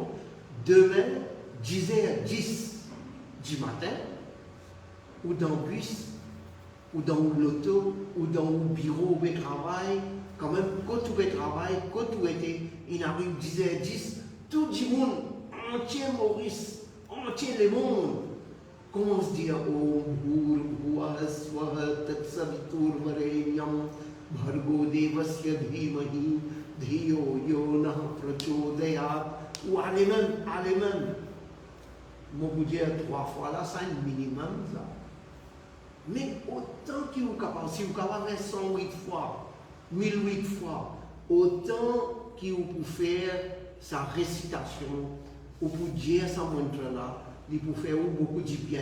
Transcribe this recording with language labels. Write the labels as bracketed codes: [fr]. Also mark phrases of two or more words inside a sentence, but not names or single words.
[fr] Demain, 10h10 du matin, ou dans le bus, ou dans l'auto, ou dans le bureau de travail, quand même, quand tu fais travail, quand tu étais, il arrive 10h10, tout le monde, entier Maurice, entier le monde, commence à dire [sa] Om Bhur Bhuvah Swaha Tatsaviturvarenyam Bhargo Devasya Dhimahi Dhiyo Yo Nah Prachodayat. [fr] Ou allez même. Moi, vous dire 3 fois là, c'est un minimum ça. Mais autant que vous capable, si vous capable faire 108 fois, 1008 fois, autant que vous pouvez faire sa récitation ou pour dire ça montre là, il peut faire beaucoup de bien.